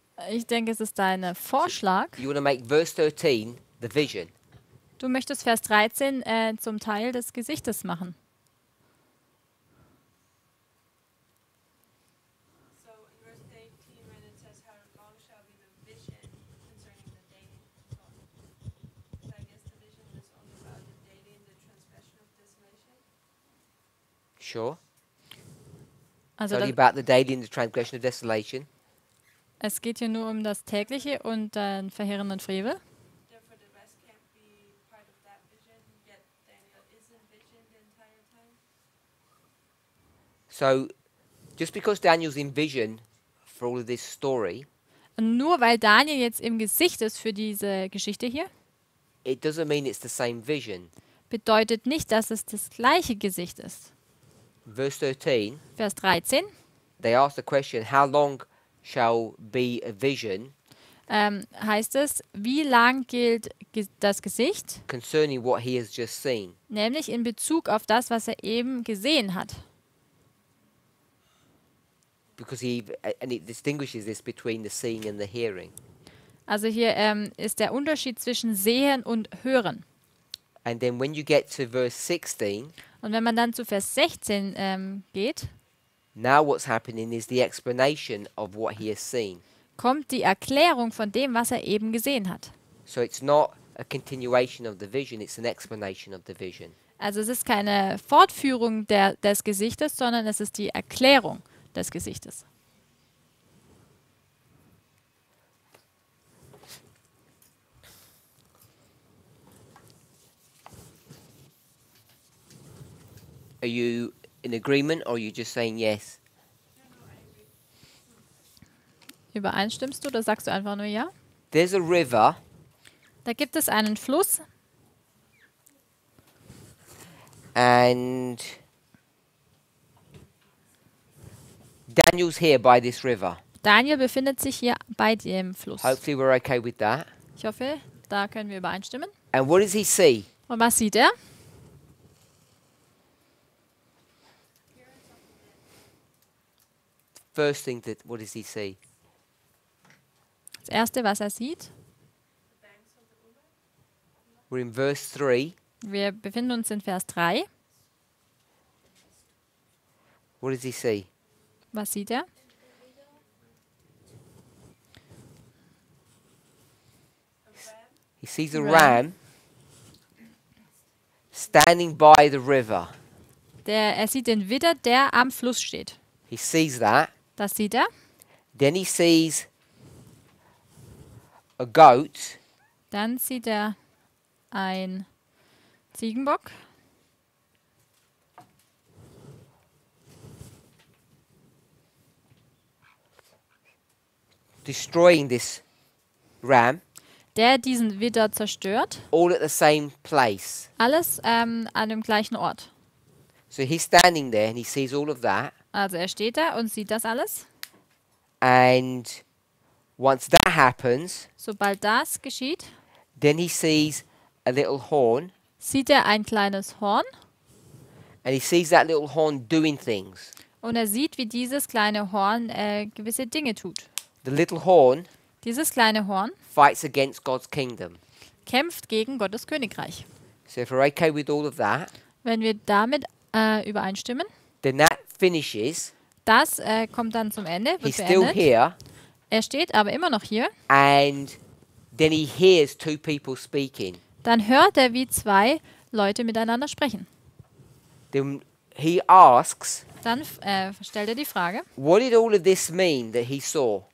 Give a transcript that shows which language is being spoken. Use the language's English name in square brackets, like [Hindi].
[German] Ich denke, es ist dein Vorschlag. [English] You want to make verse 13 the vision. [German] Du möchtest Vers 13 zum Teil des Gesichtes machen. [English] So in verse 18, when it says, "How long shall be the vision concerning the dating?" So I guess the vision is only about the dating, the transgression of desolation. Sure. [German] Also [English] It's only [German] das, [English] about the daily and the transgression of desolation. [German] es geht hier nur um das tägliche und den verheerenden Frevel. [English] Therefore, the rest can't be part of that vision. Yet Daniel is in vision the entire time. So, just because Daniel's in vision for all of this story, [German] Und nur weil Daniel jetzt im Gesicht ist für diese Geschichte hier, [English] it doesn't mean it's the same vision. [German] bedeutet nicht, dass es das gleiche Gesicht ist. [English] Verse 13, [German] Vers 13 [English] they ask the question, how long shall be a vision [German] heißt es, wie lang gilt das Gesicht? [English] concerning what he has just seen? [German] Nämlich in Bezug auf das, was er eben gesehen hat. [English] Because and it distinguishes this between the seeing and the hearing. [German] Also hier ist der Unterschied zwischen Sehen und Hören. [English] And then when you get to verse 16, [German] Und wenn man dann zu Vers 16 geht, [English] now what's happening is the explanation of what he has seen. [German] kommt die Erklärung von dem, was er eben gesehen hat. [English] So it's not a continuation of the vision, it's an explanation of the vision. [German] Also es ist keine Fortführung des Gesichtes, sondern es ist die Erklärung des Gesichtes. [English] Are you in agreement or are you just saying yes? [German] Übereinstimmst du oder sagst du einfach nur ja? [English] There's a river [German] Da gibt es einen Fluss [English] and Daniel's here by this river. [German] Daniel befindet sich hier bei dem Fluss. [English] Hopefully we're okay with that. [German] Ich hoffe, da können wir übereinstimmen. [English] And what does he see? [German] Und was sieht er? [English] First thing what does he see? [German] Das Erste, was er sieht, [English] We're in verse 3. [German] wir befinden uns in Vers 3. [English] What does he see? [German] Was sieht er? [English] He sees a Ram. ram standing by the river. [German] Er sieht den Widder, der am Fluss steht. [English] He sees that. [German] Das sieht er. [English] Then he sees a goat. [German] Dann sieht er ein Ziegenbock. [English] Destroying this ram, [German] Der diesen Widder zerstört. [English] all at the same place. [German] Alles an dem gleichen Ort. [English] So he's standing there and he sees all of that. [German] Also er steht da und sieht das alles. [English] And once that happens, [German] Sobald das geschieht, [English] then he sees a little horn, [German] sieht er ein kleines Horn [English] and he sees that little horn doing things. [German] und er sieht, wie dieses kleine Horn gewisse Dinge tut. [English] The little horn [German] Dieses kleine Horn [English] fights against God's kingdom. [German] kämpft gegen Gottes Königreich. [English] So if we're okay with all of that, [German] Wenn wir damit übereinstimmen, [English] then that finishes. [German] das kommt dann zum Ende, wird [English] He's still [German] beendet. [English] here, [German] Er steht aber immer noch hier. [English] and then he hears two people speaking. [German] Dann hört er, wie zwei Leute miteinander sprechen. [English] Then he asks, [German] Dann stellt er die Frage, [English] what did all of this mean that he saw?